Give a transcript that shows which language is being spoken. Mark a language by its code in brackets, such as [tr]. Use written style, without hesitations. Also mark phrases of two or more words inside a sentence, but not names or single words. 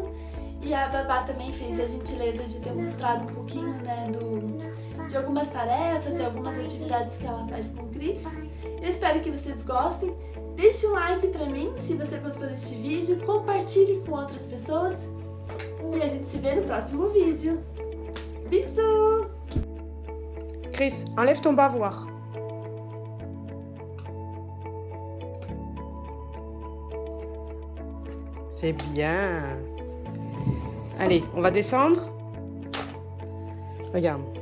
[pt] E a babá também fez a gentileza de ter mostrado um pouquinho, né, de algumas tarefas e algumas atividades que ela faz com o Cris. Eu espero que vocês gostem. Deixe um like pra mim se você gostou deste vídeo, compartilhe com outras pessoas e a gente se vê no próximo vídeo. [fr] Bisous! Cris, enlève ton bavoir. C'est bien. Allez, on va descendre. Regarde.